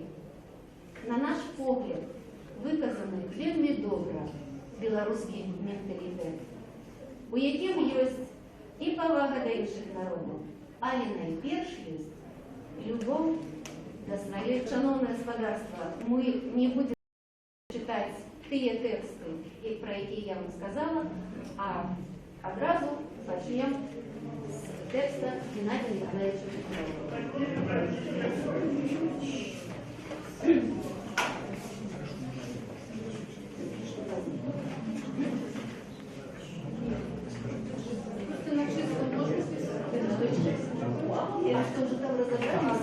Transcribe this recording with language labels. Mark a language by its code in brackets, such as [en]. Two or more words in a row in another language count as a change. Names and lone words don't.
[be] На наш погляд, выказаны вельмі добра беларускі менталітэт, у якім ёсць і павага да іншых народаў, але найперш ёсць любоў да сваёй. Шановнае гаспадарства, [ru] мы не будем читать [be] тыя тэксты, пра якія я вам сказала, а адразу пачнем з тэкста Геннадия Николаевича Буравкина. [ru] Я что же там разобрала?